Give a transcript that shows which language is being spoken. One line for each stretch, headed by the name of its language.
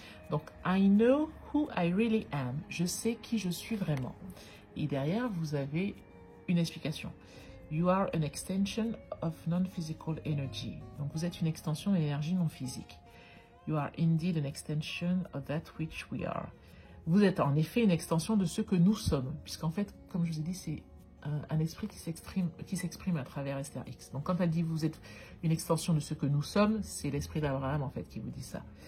English: Donc, I know who I really am.
French: Je sais qui je suis vraiment. Et derrière, vous avez une explication.
English: You are an extension of non-physical energy.
French: Donc, vous êtes une extension de l'énergie non physique.
English: You are indeed an extension of that which we are.
French: Vous êtes en effet une extension de ce que nous sommes. Puisqu'en fait, comme je vous ai dit, c'est un esprit qui s'exprime à travers Esther X. Donc, quand elle dit vous êtes une extension de ce que nous sommes, c'est l'esprit d'Abraham, en fait, qui vous dit ça.